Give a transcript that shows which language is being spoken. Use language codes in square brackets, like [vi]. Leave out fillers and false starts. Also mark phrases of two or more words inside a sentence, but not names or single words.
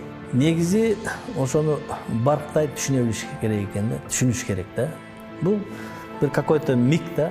[ky] Негизи ошону барктай түшүнө билиш керек экен да, түшүнүш керек да. Бул бир [ru] какой-то миг [ky] да.